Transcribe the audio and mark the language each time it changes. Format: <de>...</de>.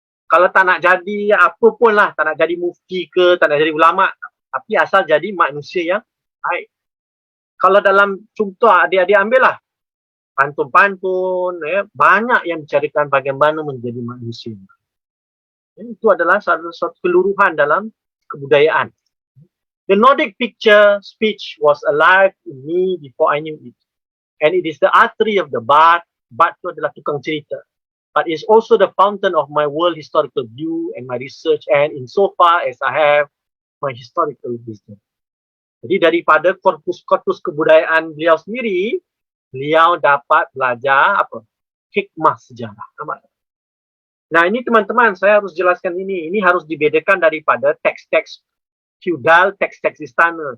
<ms>Kalau tak nak jadi apa pun lah, tak nak jadi mufti ke, tak nak jadi ulama, tapi asal jadi manusia yang baik. Kalau dalam contoh adik-adik ambil lah, pantun-pantun, ya, banyak yang bicarakan bagaimana menjadi manusia. Ya, itu adalah satu keluruhan dalam kebudayaan.</ms> <en>The Nordic picture speech was alive in me before I knew it. And it is the artery of the bard.</en> <ms>Bard itu adalah tukang cerita.</ms> <en>But it's also the fountain of my world historical view and my research, and insofar as I have my historical wisdom.</en> <ms>Jadi daripada korpus kebudayaan beliau sendiri, beliau dapat belajar apa? Hikmah sejarah. Nah ini teman-teman, saya harus jelaskan ini. Ini harus dibedakan daripada teks-teks feudal, teks-teks istana.</ms>